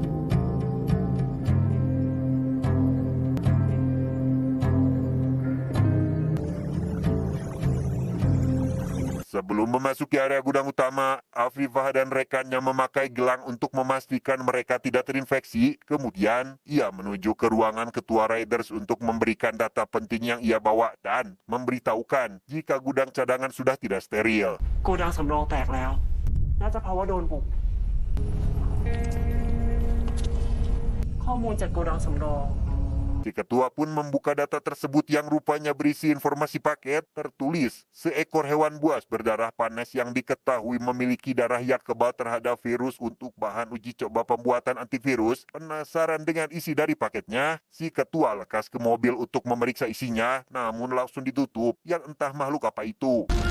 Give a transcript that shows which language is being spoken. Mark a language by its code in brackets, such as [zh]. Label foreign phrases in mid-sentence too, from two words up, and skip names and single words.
[id] Sebelum memasuki area gudang utama, Afifah dan rekannya memakai gelang untuk memastikan mereka tidak terinfeksi. Kemudian, ia menuju ke ruangan ketua Riders untuk memberikan data penting yang ia bawa dan memberitahukan jika gudang cadangan sudah tidak steril. [th] โกดังสำรองแตกแล้ว น่าจะเพราะว่าโดนบุก ข้อมูลจากโกดังสำรอง [id] Si ketua pun membuka data tersebut yang rupanya berisi informasi paket, tertulis seekor hewan buas berdarah panas yang diketahui memiliki darah yang kebal terhadap virus untuk bahan uji coba pembuatan antivirus. Penasaran dengan isi dari paketnya, si ketua lekas ke mobil untuk memeriksa isinya, namun langsung ditutup, yang entah makhluk apa itu.